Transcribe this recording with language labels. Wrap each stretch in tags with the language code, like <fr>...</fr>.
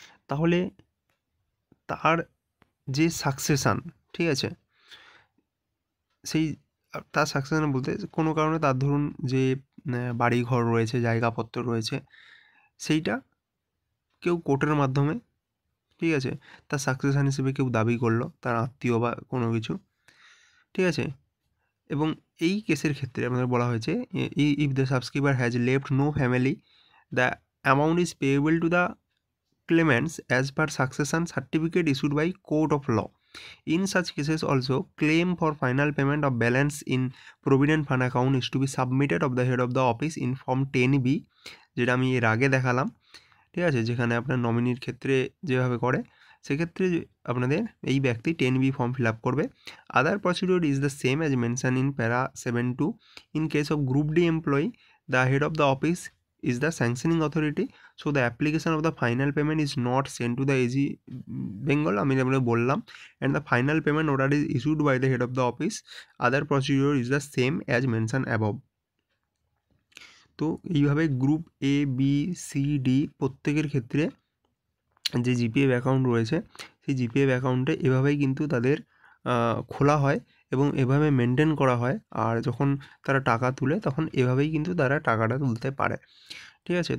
<bn>তাহলে তার যে সাকসেশান, ঠিক আছে, সেই তার সাকসেশান বলতে কোনো কারণে তার ধরুন যে বাড়ি ঘর রয়েছে, জায়গাপত্র রয়েছে, সেইটা কেউ কোর্টের মাধ্যমে, ঠিক আছে, তার সাকসেশান হিসেবে কেউ দাবি করলো, তার আত্মীয় বা কোনো কিছু, ঠিক আছে। এবং এই কেসের ক্ষেত্রে আমাদের বলা হয়েছে</bn> <en>If the subscriber has left no family the amount is payable to the claimants as per succession certificate issued by court of law. In such cases also, claim for final payment of balance in provident fund account is to be submitted of the head of the office in form 10B,</en> <bn>যেটা আমি এর আগে দেখালাম, ঠিক আছে, যেখানে আপনার নমিনির ক্ষেত্রে যেভাবে করে সেক্ষেত্রে আপনাদের এই ব্যক্তি 10B ফর্ম ফিল আপ করবে।</bn> <en>Other procedure is the same as mention in para 7.2। In case of group D employee, the head of the office is the sanctioning authority, so the application of the final payment is not sent to the AG Bengal,</en> <bn>আমি যেমন বললাম,</bn> <en>and the final payment order is issued by the head of the office. Other procedure is the same as mentioned above.</en> <bn>তো এইভাবে group A B C D প্রত্যেকের ক্ষেত্রে যে GPF account রয়েছে সেই জিপিএফ অ্যাকাউন্টে এভাবেই কিন্তু তাদের খোলা হয় এবং এভাবে মেনটেন করা হয়। আর যখন তারা টাকা তুলে তখন এভাবেই কিন্তু তারা টাকাটা তুলতে পারে, ঠিক আছে।</bn>